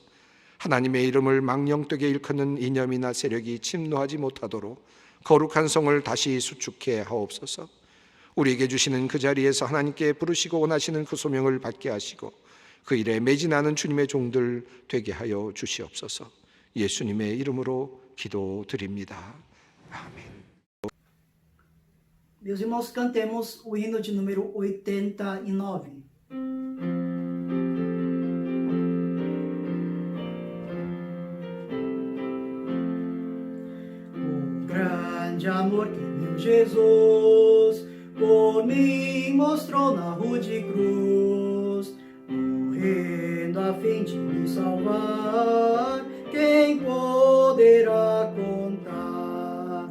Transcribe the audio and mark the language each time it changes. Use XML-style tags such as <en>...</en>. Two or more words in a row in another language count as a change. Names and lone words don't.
<ko>하나님의 이름을 망령되게 일컫는 이념이나 세력이 침노하지 못하도록 거룩한 성을 다시 수축해 하옵소서. 우리에게 주시는 그 자리에서 하나님께 부르시고 원하시는 그 소명을 받게 하시고 그 일에 매진하는 주님의 종들 되게 하여 주시옵소서. 예수님의 이름으로 기도드립니다. 아멘.</ko> <pt>Meus irmãos, cantemos o hino de número 89. O grande amor que meu Jesus por mim mostrou na rude cruz, morrendo a fim de me salvar, quem poderá contar?</pt>